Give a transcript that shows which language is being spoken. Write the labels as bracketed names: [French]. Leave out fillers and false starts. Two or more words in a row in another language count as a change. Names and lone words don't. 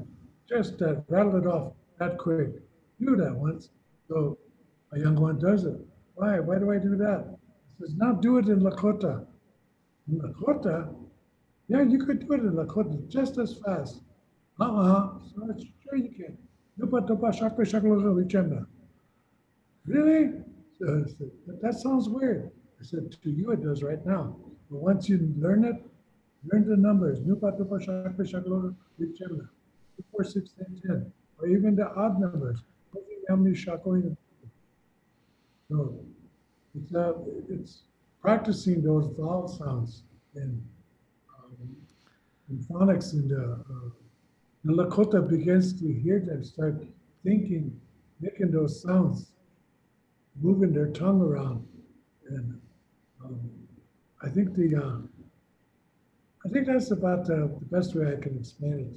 [English] Just rattle it off that quick. Do that once. So a young one does it. Why? Why do I do that? He says, now do it in Lakota. In Lakota? Yeah, you could do it in Lakota just as fast. So sure you can. [Lakota] Dupa, dupa, shakpa, shakla, vichemna. [English] Really? So I said, that sounds weird. I said, to you it does right now. But once you learn it, learn the numbers. [Lakota] Nupa, tupa, shakpa, shakla, vichemna. [English] 2, 4, 6, 8, 10. Or even the odd numbers. How many shakla? So it's practicing those vowel sounds um, in phonics, and the Lakota begins to hear them start thinking, making those sounds, moving their tongue around, and um, I think I think that's about the best way I can explain it.